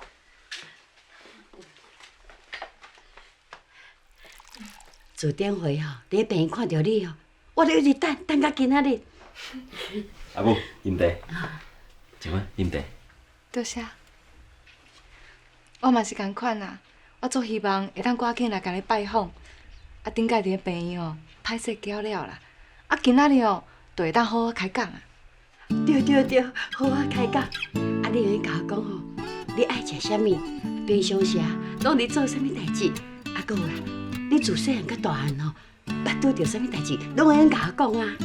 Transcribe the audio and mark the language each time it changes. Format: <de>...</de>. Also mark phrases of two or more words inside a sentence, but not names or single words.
<nan>自顶回吼，伫病院看到你哦，我就一直等到今仔日。阿母，饮茶。请问饮茶。多谢。我嘛是共款啦，我足希望会当赶紧来甲你拜访。啊，顶摆伫咧病院哦，歹势交了啦。啊，今仔日哦，就会当好好开讲啊。对对对，好啊，开讲。啊，你用甲我讲吼，你爱食啥物，平常时啊，拢伫做啥物代志，啊，搁有啦，你自细汉到大汉吼，捌拄着啥物代志，拢会用甲我讲啊。</nan>